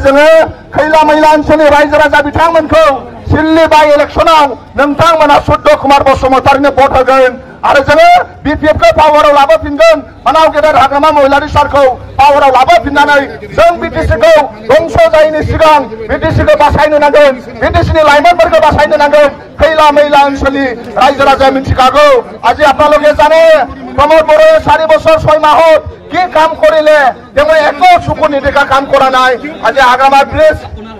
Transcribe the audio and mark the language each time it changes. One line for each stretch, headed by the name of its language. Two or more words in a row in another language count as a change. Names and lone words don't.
Bodo: जोङो खैला मैला ओनसोलनि रायजो राजा बिथांमोनखौ सिल्ली बाय इलेक्शनाव नोंथांमोना सुद्ध कुमार बसुमतारीनो भट होगोन आरो जोङो बिपिएफखौ पावाराव लाबोफिनगोन मानाव गेदेर हाग्रामा महिलारि सारखौ पावाराव लाबोफिननानै जों बिटिसिखौ दंस जायैनि सिगां बिटिसिखौ बासायनो नांगोन बिटिसिनि लाइमोनफोरखौ बासायनो नांगोन खैला मैला ओनसोलनि रायजो राजाया मिथिखागौ
Assamese: আজি আপোনালোকে জানে प्रमोद बड़ोए 4 বছর 6 মাহত কি কাম কৰিলে তেওঁ একো চকু নিদেখা কাম কৰা নাই আজি হাগ্ৰামা ব্ৰিজ